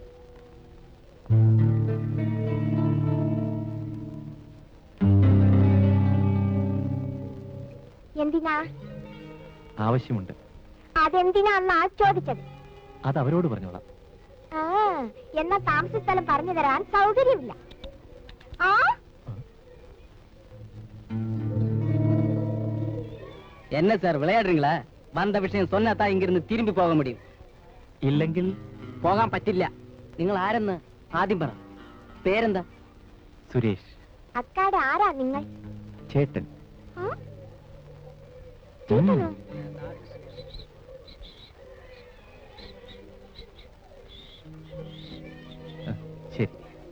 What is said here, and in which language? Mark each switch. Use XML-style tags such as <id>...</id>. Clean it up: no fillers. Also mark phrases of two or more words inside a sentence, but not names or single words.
<ml>എന്തിനാ? ആവശ്യമുണ്ട്. അതെന്തിനാന്നാ ചോദിച്ചത്? അത് അവരോട് പറഞ്ഞോളാം. എന്നാ താമസ സ്ഥലം പറഞ്ഞു തരാൻ സൗകര്യമില്ല.</ml> <ta>என்ன சார் விளையாடுறீங்களா? வந்த விஷயம் சொன்னாதான் இங்கிருந்து திரும்பி போக முடியும்.</ta> <ml>ഇല്ലെങ്കിൽ പോകാൻ പറ്റില്ല. നിങ്ങൾ ആരെന്ന് ആദ്യം പറ. പേരെന്താ? സുരേഷ്. അക്കാടെ ആരാ നിങ്ങൾ? ചേട്ടൻ. ശരി.</ml>